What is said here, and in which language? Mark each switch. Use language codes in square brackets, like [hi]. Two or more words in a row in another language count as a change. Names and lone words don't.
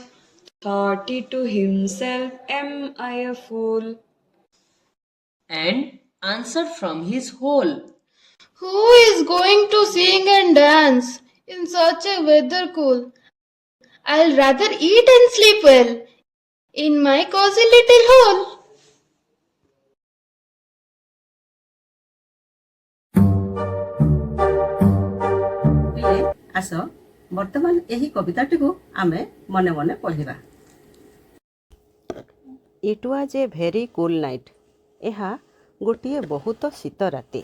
[en] Thought he to himself, am I a fool? And answered from his hole. Who is going to sing and dance in such a weather cool? I'll rather eat and sleep well in my cozy little hole. [or] ପିଲେ ଆସ ବର୍ତ୍ତମାନ ଏହି କବିତାଟିକୁ ଆମେ ମନେ ମନେ ପଢ଼ିବା। [en] it was a very cool night. [or] ଏହା ଗୋଟିଏ ବହୁତ ଶୀତ ରାତି।